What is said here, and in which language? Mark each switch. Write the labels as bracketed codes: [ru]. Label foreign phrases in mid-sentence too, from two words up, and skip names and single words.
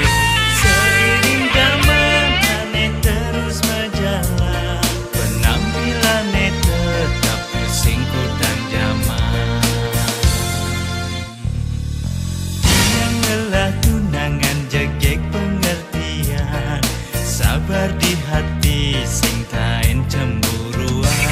[id] Seiring zaman ane terus berjalan, penampilannya tetap [ban] sing kudang [id] zaman. Dia [ban] ngelah tunangan jegek [id] pengertian, sabar di hati [ban] sing tain [id] cemburuan.